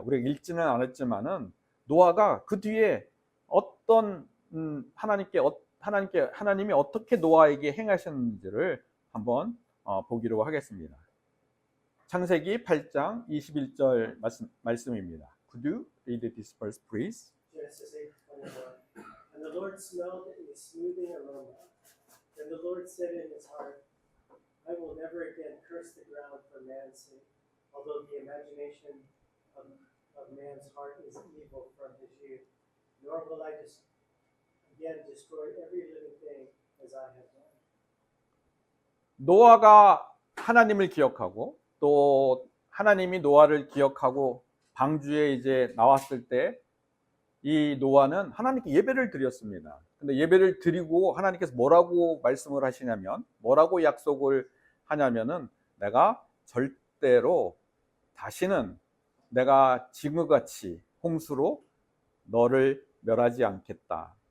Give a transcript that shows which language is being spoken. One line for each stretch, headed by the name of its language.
Korean: 우리가 읽지는 않았지만은 노아가 그 뒤에 어떤 하나님이 어떻게 노아에게 행하셨는지를 한번 보기로 하겠습니다. 창세기 8장 21절 말씀입니다.
English: Could you read this verse, please? Genesis 8:21. And the Lord smelled a smoothing aroma. And the Lord said in his heart, I will never again curse the ground for man's sake, although the imagination of man's heart is evil from his youth. Nor will I again destroy every living thing as I have done.
Korean: 노아가 하나님을 기억하고 또 하나님이 노아를 기억하고 방주에 이제 나왔을 때 이 노아는 하나님께 예배를 드렸습니다. 근데 예배를 드리고 하나님께서 뭐라고 말씀을 하시냐면 뭐라고 약속을 하냐면은 내가 절대로 다시는 내가 지금같이 홍수로 너를 멸하지 않겠다.